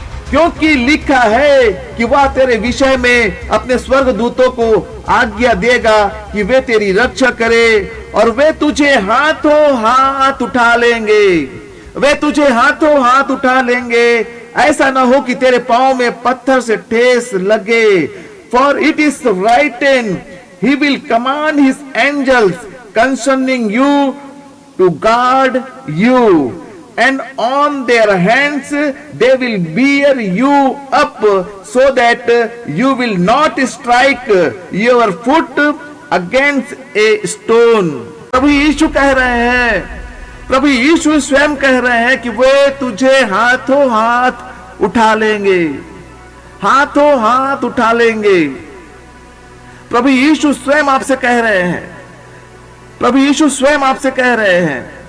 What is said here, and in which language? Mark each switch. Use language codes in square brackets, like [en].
[hi] क्योंकि लिखा है कि वह तेरे विषय में अपने स्वर्गदूतों को आज्ञा देगा कि वे तेरी रक्षा करे और वे तुझे हाथों हाथ उठा लेंगे, वे तुझे हाथों हाथ उठा लेंगे, ऐसा ना हो कि तेरे पांव में पत्थर से ठेस लगे। [en] For it is written, he will command his angels concerning you to guard you, and on their hands they will bear you up so that you will not strike your foot against a stone। [hi] प्रभु यीशु कह रहे हैं, प्रभु यीशु स्वयं कह रहे हैं कि वे तुझे हाथों हाथ उठा लेंगे, हाथों हाथ उठा लेंगे। प्रभु यीशु स्वयं आपसे कह रहे हैं, प्रभु यीशु स्वयं आपसे कह रहे हैं